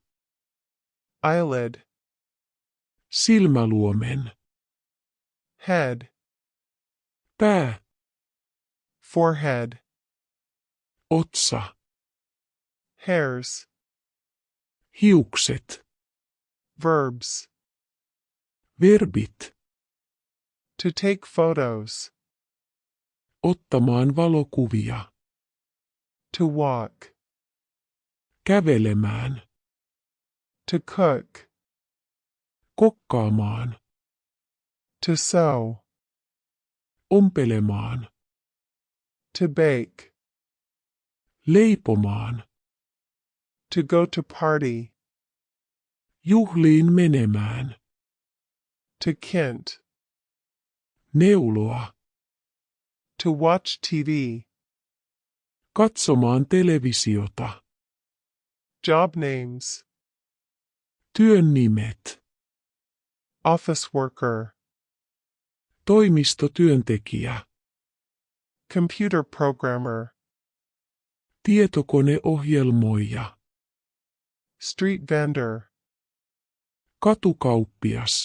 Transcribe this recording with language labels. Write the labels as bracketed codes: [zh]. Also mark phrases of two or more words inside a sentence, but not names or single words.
[en] Eyelid. [fi] Silmäluomen. [en] Head. [fi] Pää. [en] Forehead. [fi] Otsa. [en] Hairs. [fi] Hiukset. [en] Verbs. [fi] Verbit. [en] To take photos. [fi] Ottamaan valokuvia. [en] To walk. [fi] Kävelemään. [en] To cook. [fi] Kokkaamaan. [en] To sew. [fi] Ompelemaan. [en] To bake. [fi] Leipomaan. [en] To go to party. [fi] Juhliin menemään. [en] To Kent. [fi] Neuloa. [en] To watch TV. [fi] Katsomaan televisiota. [en] Job names. [fi] Työn nimet. [en] Office worker. [fi] Toimistotyöntekijä. [en] Computer programmer. [fi] Tietokoneohjelmoija. [en] Street vendor. [fi] Katukauppias.